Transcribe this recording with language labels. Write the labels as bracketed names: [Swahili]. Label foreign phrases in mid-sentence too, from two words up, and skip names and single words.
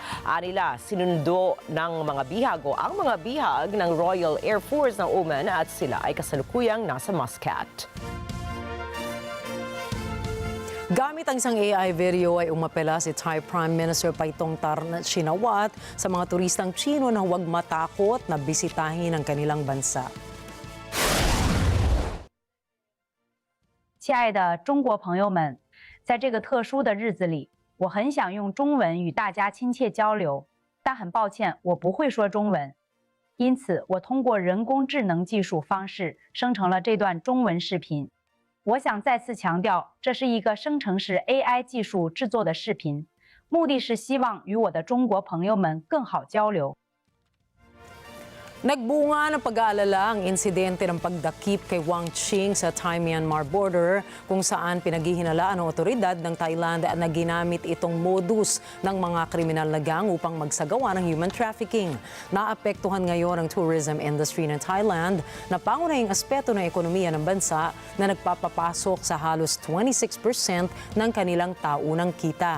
[Filipino] Anila, sinundo ng mga bihag o ang mga bihag ng Royal Air Force ng Oman at sila ay kasalukuyang nasa Muscat. Gamit ang isang AI video ay umapela si Thai Prime Minister Paitongtarn Shinawatra sa mga turistang Chino na huwag matakot na bisitahin ang kanilang bansa. [Chinese] 亲爱的中国朋友们，在这个特殊的日子里，我很想用中文与大家亲切交流，但很抱歉，我不会说中文，因此我通过人工智能技术方式生成了这段中文视频。我想再次强调，这是一个生成式 AI 技术制作的视频，目的是希望与我的中国朋友们更好交流。 [Filipino] Nagbunga ng pag-aalala ang insidente ng pagdakip kay Wang Qing sa Thai-Myanmar border kung saan pinaghihinalaan ng otoridad ng Thailand na ginamit itong modus ng mga kriminal na gang upang magsagawa ng [English] human trafficking. [Filipino] Naapektuhan ngayon ang [English] tourism industry [Filipino] ng Thailand na pangunahing aspeto ng ekonomiya ng bansa na nagpapapasok sa halos 26% ng kanilang taunang kita.